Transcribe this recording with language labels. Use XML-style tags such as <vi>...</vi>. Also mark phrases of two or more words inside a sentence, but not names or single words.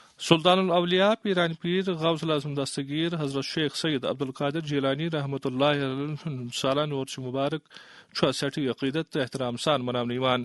<ks>سلطان الاولیاء پیران پیر غوث الاعظم دستگیر حضرت شیخ سید عبدالقادر جیلانی رحمۃ اللہ علیہ سالانہ عرس مبارک چھُ سٹھی عقیدت تہٕ احترام سان مناونہٕ یِوان.</ks>